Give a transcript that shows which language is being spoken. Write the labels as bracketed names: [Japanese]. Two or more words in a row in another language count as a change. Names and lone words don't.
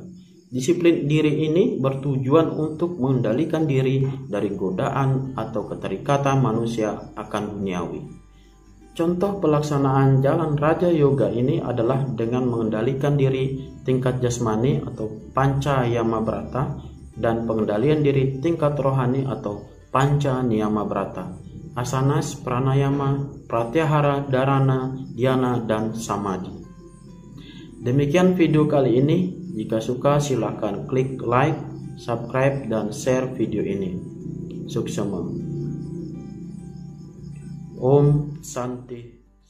[Indonesian] Disiplin diri ini bertujuan untuk mengendalikan diri dari godaan atau keterikatan manusia akan duniawi. Contoh pelaksanaan jalan Raja Yoga ini adalah dengan mengendalikan diri tingkat jasmani atau panca yama brata dan pengendalian diri tingkat rohani atau panca niyama brata, asanas, pranayama, pratyahara, dharana, dhyana, dan samadhi. Demikian video kali ini. Jika suka silahkan klik like, subscribe, dan share video ini. Suksema. Om Santi.